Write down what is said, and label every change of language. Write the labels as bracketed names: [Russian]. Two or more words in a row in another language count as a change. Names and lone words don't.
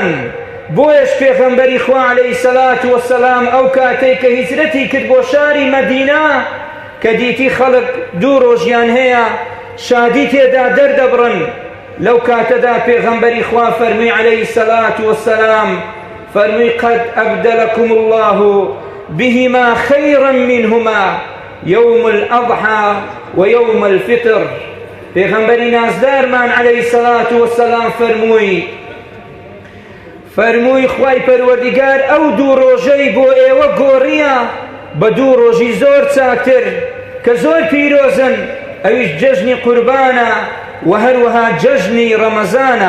[Central Kurdish] بۆیش پێغەمبەری خوا [Arabic] عەلەیهی سەلات وەسەلام [Central Kurdish] ئەو کاتەی کە هیجرەتی کرد بۆ شاری مەدینە کە دیتی خەڵک دوو ڕۆژیان هەیە شادی تێدا دەردەبڕن، لەو کاتەدا پێغەمبەری خوا فەرمووی [Arabic] عەلەیهی سەلات وەسەلام [Central Kurdish] فەرمووی [Arabic] قەد ئەبدەلەکم الله بهما خەیڕا منهما يوم الأضحى ويوم الفطر. [Central Kurdish] پێغەمبەری نازدارمان [Arabic] عەلەیهی سەڵات وەسەلام [Central Kurdish] فەرمووی خوای پەروەردیگار ئەو دوو ڕۆژەی بۆ ئێوە گۆڕیە بە دوو ڕۆژی زۆر چاکتر کە زۆر پیرۆزن، ئەویش جەژنی قوربانە و هەروەها جەژنی ڕەمەزانە.